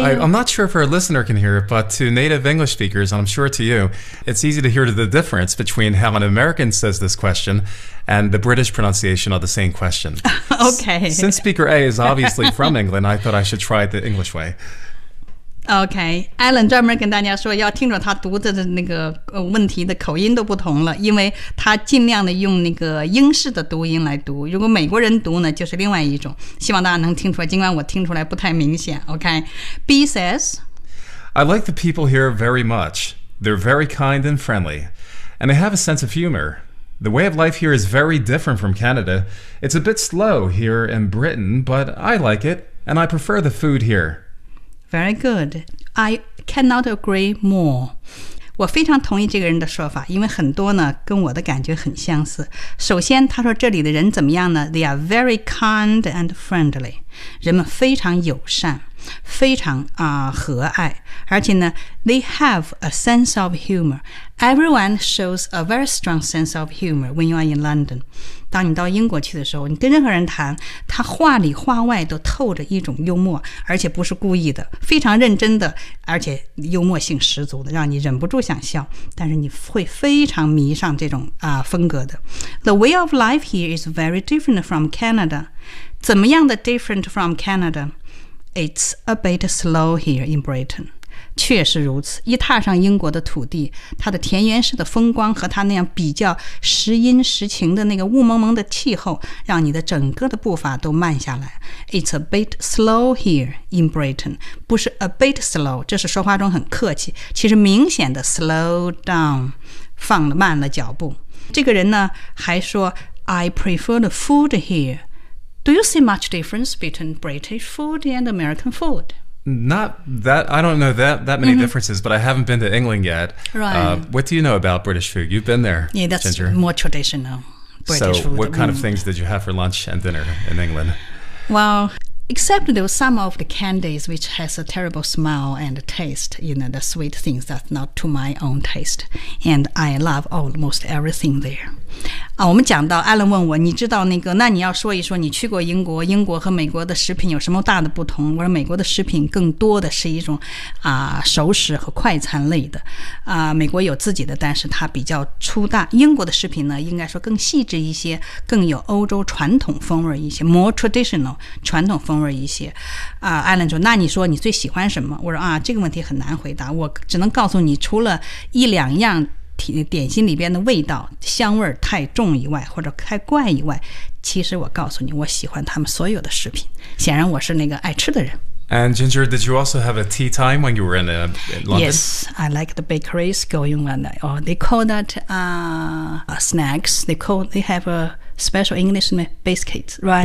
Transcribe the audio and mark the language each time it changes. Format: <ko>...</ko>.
<en>you... I'm not sure if our listener can hear, but to native English speakers, and I'm sure to you, it's easy to hear the difference between how an American says this question and the British pronunciation of the same question. Okay. Since speaker A is obviously from England, I thought I should try it the English way.</en> <zh>OK，Alan 专门跟大家说要听着他读的那个问题的口音都不同了，因为他尽量的用那个英式的读音来读，如果美国人读呢就是另外一种，希望大家能听出来，尽管我听出来不太明显。</zh> <en>OK，B says I like the people here very much. They're very kind and friendly, and they have a sense of humor. The way of life here is very different from Canada. It's a bit slow here in Britain, but I like it, and I prefer the food here Very good. I cannot agree more.</en> <zh>我非常同意这个人的说法，因为很多呢跟我的感觉很相似。首先，他说这里的人怎么样呢 ？</zh> <en>They are very kind and friendly.</en> <zh>人们非常友善，非常和蔼。而且呢</zh> <en>，they have a sense of humor. Everyone shows a very strong sense of humor when you are in London.</en> <zh>当你到英国去的时候，你跟任何人谈，他话里话外都透着一种幽默，而且不是故意的，非常认真的，而且幽默性十足的，让你忍不住想笑，但是你会非常迷上这种风格的。</zh> <en>The way of life here is very different from Canada.</en> <zh>怎么样的</zh> <en>different from Canada? It's a bit slow here in Britain.</en> <zh>确实如此，一踏上英国的土地，它的田园式的风光和它那样比较时阴时晴的那个雾蒙蒙的气候，让你的整个的步伐都慢下来。</zh> <en>It's a bit slow here in Britain.</en> <zh>不是</zh> <en>a bit slow,</en> <zh>这是说话中很客气，其实明显的</zh> <en>slow down,</en> <zh>放了慢了脚步。这个人呢还说</zh> <en>I prefer the food here. Do you see much difference between British food and American food? Not that, I don't know that many differences, but I haven't been to England yet. Right. What do you know about British food? You've been there, Ginger. Yeah, that's more traditional British food. So what kind of things did you have for lunch and dinner in England? Well, except there were some of the candies which has a terrible smell and taste, you know, the sweet things that's not to my own taste. And I love almost everything there.</en> <zh>我们讲到 Alan 问我，你知道那个，那你要说一说你去过英国，英国和美国的食品有什么大的不同？我说美国的食品更多的是一种熟食和快餐类的美国有自己的，但是它比较粗大，英国的食品呢应该说更细致一些，更有欧洲传统风味一些，</zh> <en>more traditional</en> <zh>传统风味一些Alan 说，那你说你最喜欢什么？我说这个问题很难回答，我只能告诉你除了一两样点心里边的味道香味太重以外，或者太怪以外，其实我告诉你，我喜欢他们所有的食品。显然，我是那个爱吃的人。</zh> <en>And Ginger, did you also have a tea time when you were in London? Yes, I like the bakeries going on. Oh, they call that snacks. They have a special English name, biscuits, right?</en>